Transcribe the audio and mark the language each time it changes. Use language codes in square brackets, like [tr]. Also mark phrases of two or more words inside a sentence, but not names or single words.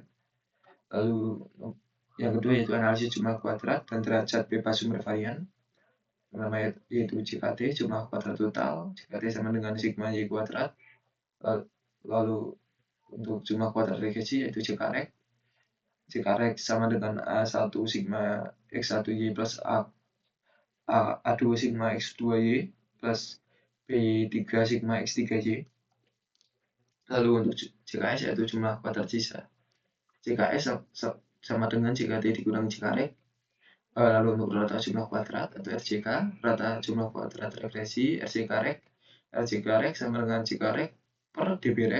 [id] Lalu yang kedua yaitu analisis jumlah kuadrat dan derajat bebas sumber varian, namanya yaitu JKT, jumlah kuadrat total. JKT sama dengan sigma Y kuadrat. Lalu untuk jumlah kuadrat regresi yaitu JKREG. JKREG sama dengan A1 sigma X1Y plus A2 sigma X2Y plus B3 sigma X3Y. Lalu untuk JKS yaitu jumlah kuadrat sisa. JKS sama dengan JKT dikurangi JKREG. Lalu untuk rata jumlah kuadrat atau RJK, rata jumlah kuadrat regresi RJKREG. RJKREG sama dengan JKREG per DBREG.